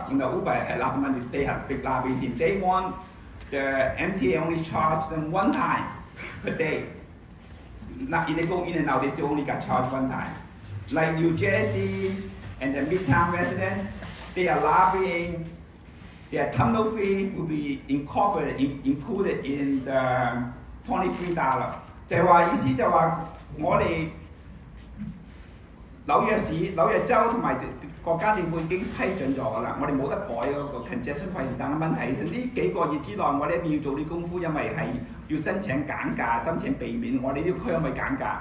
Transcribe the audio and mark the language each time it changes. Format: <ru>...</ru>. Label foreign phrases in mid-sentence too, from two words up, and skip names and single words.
<en>You know, Uber had last month they have big lobbying team. They want the MTA only charge them 1 time per day. Not if they go in and out, they still only got charged 1 time. Like New Jersey and the Midtown residents, they are lobbying their tunnel fee will be included in the $23，</en> <yue>就係話意思就係話我哋紐約市、紐約州同埋國家政府已經批准咗㗎啦，我哋冇得改嗰個 congestion 費。但係問題係呢幾個月之內，我哋一定要做啲功夫，因為係要申請減價，申請避免我哋呢個區可唔可以減價？</yue>